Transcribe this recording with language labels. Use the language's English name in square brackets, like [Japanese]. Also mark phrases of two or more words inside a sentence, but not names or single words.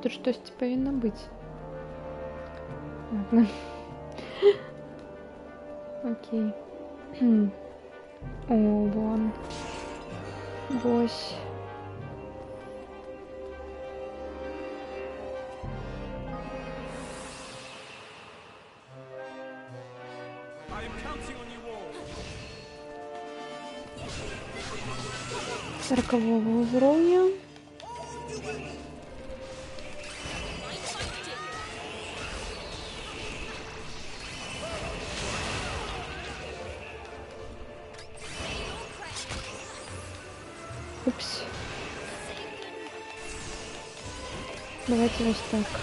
[Belarusian] Тут штосьці павінна быць. [Russian] Ладно. Окей. [Belarusian] О, вон. Вось. [English] I am counting on you all. [Belarusian] 40-го ўзроўня. [English] Mind fight dip. Упс. [Russian] Давайте вот так.